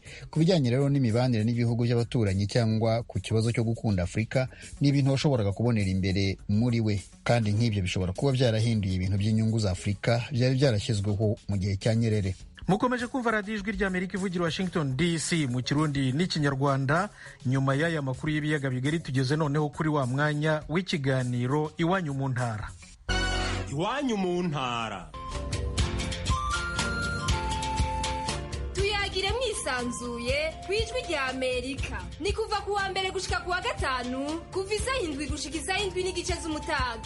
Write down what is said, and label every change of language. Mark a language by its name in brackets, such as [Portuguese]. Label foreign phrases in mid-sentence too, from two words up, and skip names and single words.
[Kinyarwanda] Ku bijyanye rero n'imibanire n'ibihugu by'abaturanyi cyangwa ku kibazo cyo gukunda Afurika, ni ibintu washoboraga kubonera imbere muri we, kandi nk'ibyo bishobora kuba byarahinduye ibintu by'inyungu za Afurika byari byarashyizweho mu gihe cya Nyerere. Mukomeje kumva radiyo ijwi ry'Amerika ivugira Washington DC mu Kirundi n'Ikinyarwanda. Nyuma y'aya makuru y'ibiyaga bigari tugeze noneho kuri wa mwanya w'ikiganiro Iwanyu mu Ntara. Iwanyu mu Ntara. [Rundi] Tuyagire mwisanzuye ku ijwi ry'Amerika. Ni kuva ku wa mbere gushika ku wa gatanu kuva isaha 7 gushika isaha 7:30 z'umutaga.